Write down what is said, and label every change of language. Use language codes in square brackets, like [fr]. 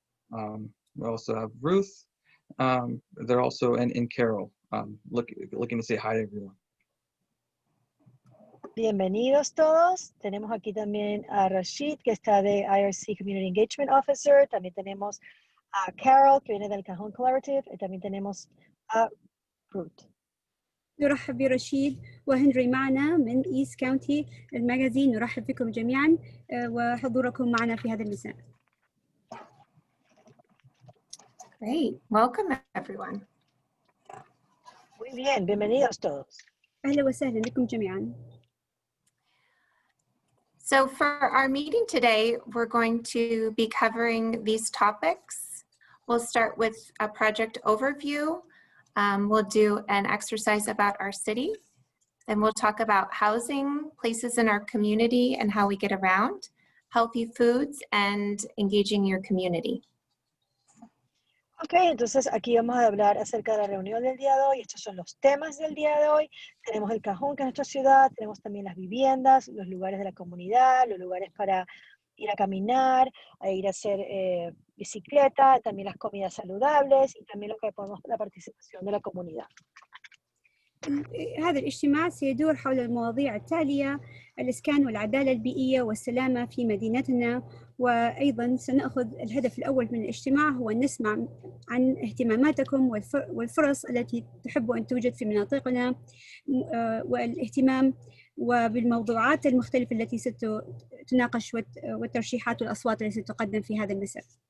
[en] We also have Ruth. They're also in Carol, looking to say hi to everyone. [es] Bienvenidos todos. Tenemos aquí también a Rashid, que está de IRC Community Engagement Officer. También tenemos a Carol, que viene del Cajon Collaborative. Y también tenemos a Ruth. [ar] نرحب برشيد وهنري معنا من إيست كاونتي الماجازين. نرحب بكم جميعا وحضوركم معنا في هذا المساء. [en] Great. Welcome, everyone. [es] Muy bien, bienvenidos todos. [ar] أهلا وسهلا بكم جميعا. [en] So for our meeting today, we're going to be covering these topics. We'll start with a project overview. We'll do an exercise about our city. Then we'll talk about housing, places in our community and how we get around, healthy foods, and engaging your community. [es] Ok, entonces aquí vamos a hablar acerca de la reunión del día de hoy. Estos son los temas del día de hoy. Tenemos el Cajon, que es nuestra ciudad. Tenemos también las viviendas, los lugares de la comunidad, los lugares para ir a caminar, a ir a hacer bicicleta, también las comidas saludables y también lo que podemos, la participación de la comunidad. [ar] هذا الاجتماع سيدور حول المواضيع التالية: الإسكان والعدالة البيئية والسلامة في مدينتنا. وأيضا سنأخذ الهدف الأول من الاجتماع هو أن نسمع عن اهتماماتكم والفرص التي تحبوا أن توجد في مناطقنا، والاهتمام وبالموضوعات المختلفة التي ستناقش والترشيحات والأصوات التي ستقدم في هذا المساء.